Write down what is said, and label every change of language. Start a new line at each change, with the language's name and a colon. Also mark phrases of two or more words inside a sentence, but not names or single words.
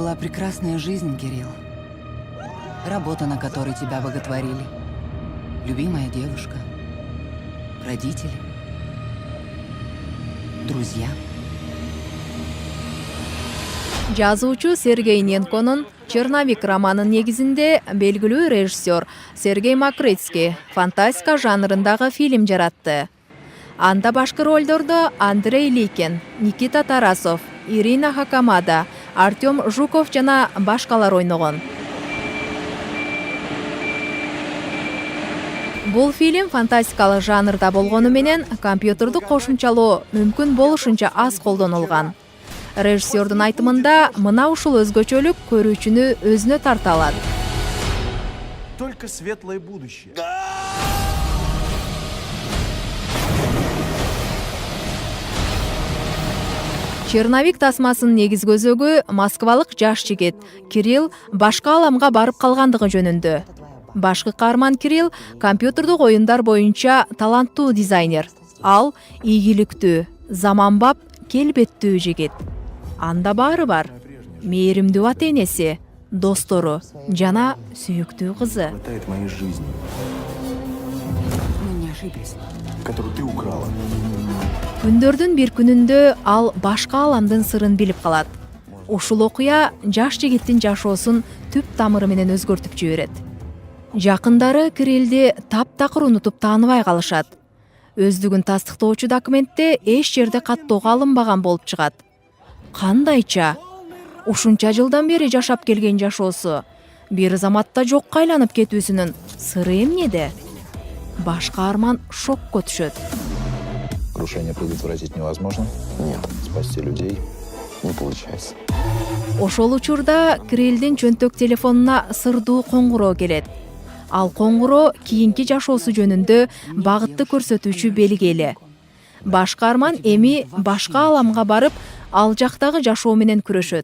Russian: была прекрасная жизнь, Кирилл. Работа, на которой тебя боготворили. Любимая девушка. Родители. Друзья.
Kyrgyz: Жазуучу Сергей Ненконун «Черновик» романын негизинде белгилүү режиссер Сергей Макритский фантастика жанрындагы фильм жаратты. Анда башкы ролдордо Андрей Ликин, Никита Тарасов, Ирина Хакамада, Артем Жуков жана башкалар ойногон. Бул фильм фантастикалык жанрда болгону менен компьютерди кошумчалоо мүмкүн болушунча аз колдонулган. Режиссердун айтымында мына ушул өзгөчөлүк көрүүчүнү өзүнө тарта алат.
Russian: Только светлое будущее.
Kyrgyz: Черновик тасмасынын негизги өзөгү москвалык жаш жигит Кирилл башка аламга барып калгандыгы жөнүндө. Башкы каарман Кирилл компьютердик оюндар боюнча таланттуу дизайнер. Ал ийгиликтүү, заманбап, келбеттүү жигит. Анда баары бар. Мээримдүү ата-энеси, достору жана сүйүктүү кызы.
Russian: Хватает моей жизни, Мы не ошиблись. которую ты украла.
Kyrgyz: Күндөрдүн бир күнүндө ал башка аламдын сырын билип калат. Ушул окуя жаш жигиттин жашоосун түп тамыры менен өзгөртүп жиберет. Жакындары Кириллди таптакыр унутуп тааныбай калышат. Өздүгүн тастыктоочу документте эч жерде каттоого алынбаган болуп чыгат. Кандайча? Ушунча жылдан бери жашап келген жашоосу бир заматта жокко айланып кетүүсүнүн сыры эмнеде? Башкы арман шокко түшөт.
Russian: Крушение предотвратить невозможно? Нет. Спасти людей не получается.
Kyrgyz: Ошол учурда Кириллдин чөнтөк телефонуна сырдуу коңгуроо келет. Ал коңгуроо кийинки жашоосу жөнүндө багытты көрсөтүүчү белги. Башкы арман эми башка аламга барып, ал жактагы жашоо менен күрөшөт.